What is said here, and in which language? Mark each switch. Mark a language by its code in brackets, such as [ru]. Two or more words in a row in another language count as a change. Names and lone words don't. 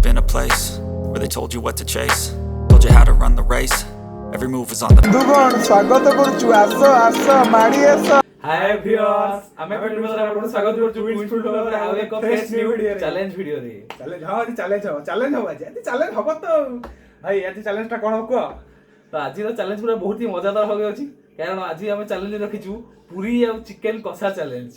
[en] place where they told you what to chase, told you how to run the race. Every move was on the [or] ସ୍ୱାଗତ କରୁଛୁ ଆସ ଆସ ମାଡି ଆସ। [en] hi viewers [or] ଆମେ ପିଣ୍ଡବଦରେ ଆପଣଙ୍କୁ ସ୍ୱାଗତ କରୁଛୁ କୁଇଜ ଫୁଡ ବ୍ଲଗରେ ଆଉ ଏକ [en] fresh new challenge [or] ଭିଡିଓରେ। ଚ୍ୟାଲେଞ୍ଜ ହଁ ଆଜି ଚ୍ୟାଲେଞ୍ଜ ହବ ଆଜି ଚ୍ୟାଲେଞ୍ଜ ହବ ତ ଭାଇ ଆଜି ଚ୍ୟାଲେଞ୍ଜଟା କଣ ହବ କୁହ? ତ ଆଜିର ଚ୍ୟାଲେଞ୍ଜ ପୁରା ବହୁତ ହି ମଜାଦାର ହବ ଅଛି କାରଣ ଆଜି ଆମେ ଚ୍ୟାଲେଞ୍ଜ ରଖିଛୁ ପୁରୀ ଆଉ ଚିକେନ କଷା ଚ୍ୟାଲେଞ୍ଜ।